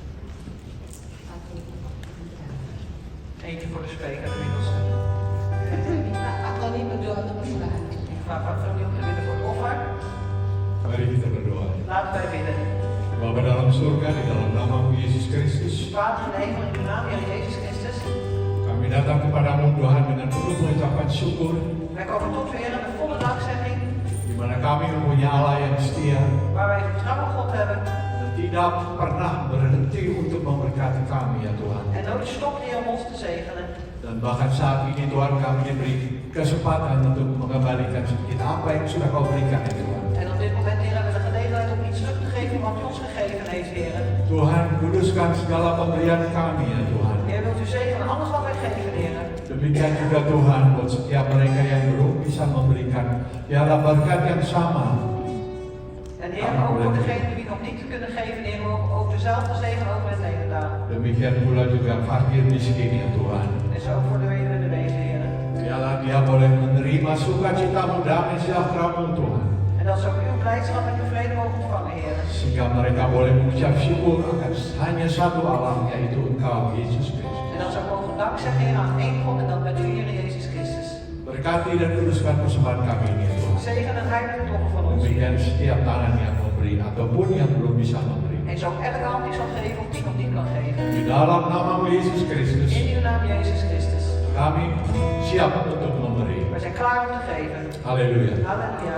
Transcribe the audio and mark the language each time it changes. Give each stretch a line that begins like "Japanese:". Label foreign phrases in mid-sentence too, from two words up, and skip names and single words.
Dutch: Eentje voor de spreker, de middelste.
Indonesian: Pak Tony berdoa untuk persembahan.
Dutch: Ik vraag Pak Tony om te bidden voor het offer.
Indonesian: Mari kita berdoa.
Dutch: Laten wij bidden.
Indonesian: Bapa dalam surga, di dalam nama Yesus Kristus,
Dutch: Vader in de hemel, in de naam van Jezus Christus.
Indonesian: kami datang kepadamu Tuhan dengan penuh pengucapan syukur,
Dutch: Wij komen tot u, Heer, met volle dankzegging.
Indonesian: di mana kami mempunyai Allah yang setia
Dutch: Waar wij vertrouwen op God hebben.
Indonesian: dan tidak pernah berhenti untuk memberkati kami ya Tuhan.
Dutch: En nooit stopt, Heer, om ons te zegenen.
Indonesian: Dan bahkan saat ini Tuhan kami diberi kesempatan untuk mengembalikan sedikit apa yang sudah kau berikan ya Tuhan.
Dutch: En op dit moment, Heer, hebben we de gelegenheid om iets terug te geven wat u ons gegeven heeft, Heer.
Indonesian: Tuhan, kuduskan segala pemberian kami ya Tuhan.
Dutch: Heer, wilt u zegenen alles wat wij geven, Heer.
Indonesian: Demikian juga Tuhan buat setiap mereka yang belum bisa memberikan biarlah berkat yang sama.
Dutch: En Heer, ook voor degenen die nog niet kunnen geven, Heer, ook dezelfde zegen over het leven daar.
Indonesian: Demikian pula juga fakir miskin ya Tuhan.
Dutch: En zo voor de weduwe en de wezen, Heer.
Indonesian: Biarlah dia boleh menerima sukacitamu, damai sejahtera-Mu Tuhan.
Dutch: En En dat ze ook uw blijdschap en uw vrede mogen ontvangen, Heer.
Indonesian: Sehingga mereka boleh mengucap syukur akan hanya satu Allah, yaitu Engkau, Yesus Kristus.
Dutch: En dat ze ook mogen dankzeggen, Heer, aan één God en dat bent u, Heer Jezus Christus.
Indonesian: Berkati dan kuduskan persembahan kami ini, ya Tuhan.
Dutch: Zegen en heilige toch van ons.
Indonesian: Demikian setiap tangan yang memberi ataupun yang belum bisa memberi.
Dutch: En zo elke hand die zal geven of die nog niet kan geven.
Indonesian: Di dalam nama Yesus Kristus,
Dutch: In uw naam, Jezus Christus.
Indonesian: kami siap untuk memberi.
Dutch: We zijn klaar om te geven.
Indonesian: Haleluya.
Dutch: Halleluja.